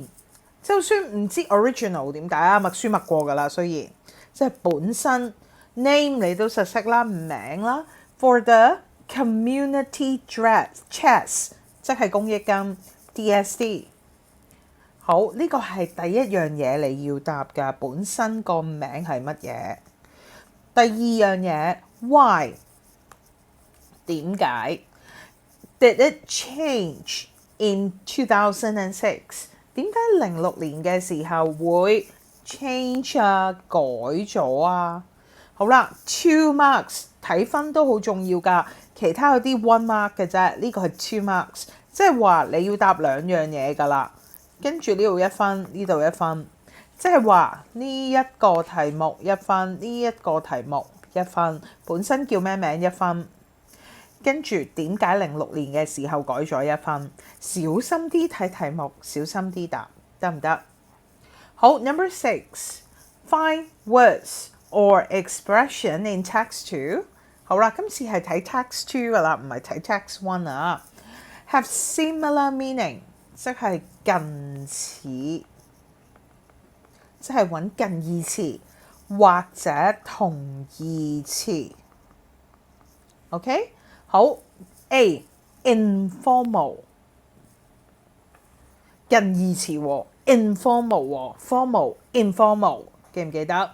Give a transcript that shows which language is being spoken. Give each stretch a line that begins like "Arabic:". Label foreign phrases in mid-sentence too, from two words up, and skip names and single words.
Cantonese: 就算唔知 original 點解啊，默書默過㗎啦，雖然即係本身 name 你都實識啦，名啦 ，
English: for the community chest
Cantonese: 即係公益金 DSD。好，呢個係第一樣嘢你要答㗎，本身個名係乜嘢？第二樣嘢 why 點解 ？
English: Did it change in 2006？
Cantonese: 點解06年嘅時候會 change 啊，改咗啊？好啦 ，2 marks 睇分都好重要㗎，其他有啲 1 mark 嘅啫，呢個係2 marks，即係話你要答兩樣嘢㗎啦。跟住呢度1分，呢度1分，即係話呢一個題目1分，呢一個題目1分，本身叫咩名1分，跟住點解06年嘅時候改咗1分，小心啲睇題目，小心啲答，得唔得？
English: 好 ，Number 6，find words or expression in text 2。
Cantonese: 好啦，今次係睇 text 2㗎啦，唔係睇 text 1 啊。
English: Have similar meaning。
Cantonese: 即係近似，即係揾近義詞或者同義詞。OK， 好 A informal 近義詞喎 ，informal 喎 ，
English: formal informal
Cantonese: 記唔記得？